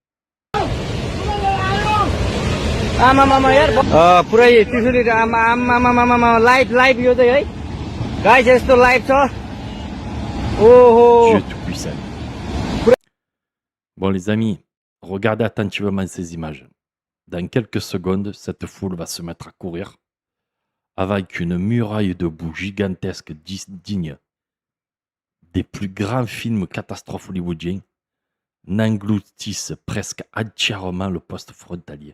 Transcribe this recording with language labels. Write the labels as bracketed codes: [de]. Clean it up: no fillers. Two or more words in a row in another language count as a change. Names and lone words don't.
[ne] पुरै त्रिशुली लाइभ यो चाहिँ है गाइस यस्तो लाइभ छ ओहो [fr] Dieu tout-puissant. Bon les amis, regardez attentivement ces images. Dans quelques secondes, cette foule va se mettre à courir avec une muraille de boue gigantesque digne des plus grands films catastrophes hollywoodiens, n'engloutissent presque entièrement le poste frontalier.